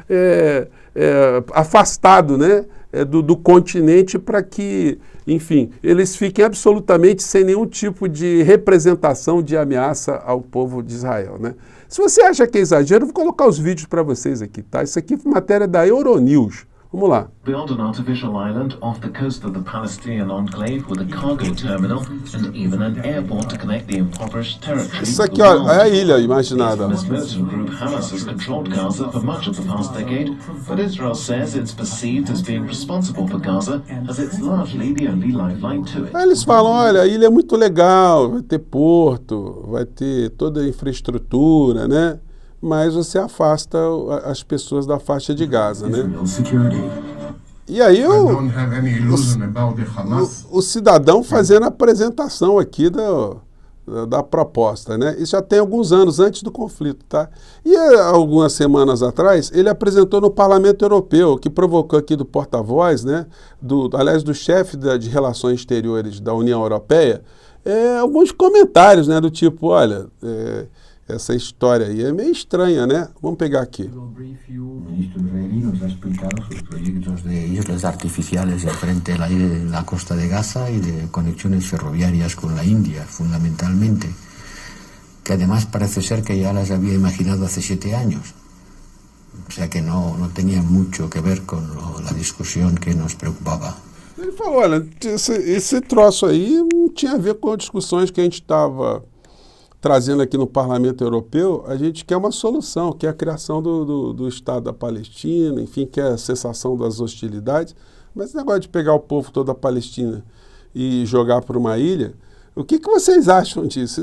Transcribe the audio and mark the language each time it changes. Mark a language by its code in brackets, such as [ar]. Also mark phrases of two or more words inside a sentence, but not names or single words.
[pt] afastado, né, do continente, para que, enfim, eles fiquem absolutamente sem nenhum tipo de representação de ameaça ao povo de Israel, né? Se você acha que é exagero, eu vou colocar os vídeos para vocês aqui, tá? Isso aqui é matéria da Euronews. Vamos lá. [en] Build an artificial island off the coast of the Palestinian enclave with a cargo terminal and even an airport to connect the impoverished territory. [pt] Isso aqui, ó, é a ilha imaginada. [en] The militant group Hamas has controlled Gaza for much of the past decade, but Israel says it's perceived as being responsible for Gaza, as it's largely the only lifeline to it. [pt] Aí eles falam, olha, a ilha é muito legal, vai ter porto, vai ter toda a infraestrutura, né? Mas você afasta as pessoas da faixa de Gaza, né? E aí o cidadão fazendo a apresentação aqui da proposta, né? Isso já tem alguns anos antes do conflito, tá? E algumas semanas atrás, ele apresentou no Parlamento Europeu, que provocou aqui do porta-voz, né? Aliás, do chefe de Relações Exteriores da União Europeia, alguns comentários, né? Do tipo, olha... essa história aí é meio estranha, né? Vamos pegar aqui. [es] O ministro israelí nos ha explicado sus proyectos de islas artificiales enfrente de la costa de Gaza y de conexiones ferroviarias con la India, fundamentalmente, que además parece ser que ya las había imaginado hace 7 años. O sea que no tenía mucho que ver con la discusión que nos preocupaba. [pt] Ele falou, olha, esse troço aí não tinha a ver com as discussões que a gente estava trazendo aqui no Parlamento Europeu. A gente quer uma solução, que é a criação do Estado da Palestina, enfim, que é a cessação das hostilidades. Mas esse negócio de pegar o povo todo da Palestina e jogar para uma ilha, o que vocês acham disso?